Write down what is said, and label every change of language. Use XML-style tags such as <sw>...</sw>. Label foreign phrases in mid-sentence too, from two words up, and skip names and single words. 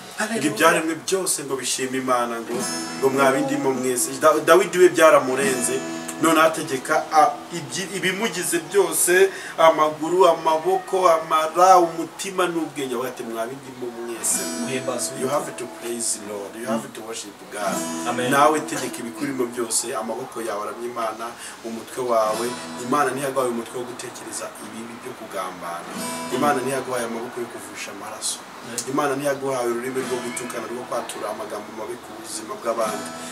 <rw>Haleluya. Ngo ibyaremwe byose ngo bishime Imana, ngo, ngo mwabindimo mwese. Da-, Dawidi we byaramurenze. None ategeka, a, ibyi-, ibimugize byose, amaguru, amaboko, amara, umutima n'ubwenge. Avuga ati, "Mwabindimo mwese."</rw> <en>Uhimbaze You have Uwiteka. to praise the Lord. You have to worship God.</en> <rw>Amen. Nawe tegeka ibikurimo byose, amaboko yawe aramya Imana, umutwe wawe. Imana ntiyagawe umutwe wo gutekereza ibibi byo kugambana. Imana ntiyaguhaye amaboko yo kuvusha amaraso. Amen. Imana ntiyaguhaye ururimi rwo gutukana, rwo kwatura amagambo mabi ku buzima bw'abandi.</rw>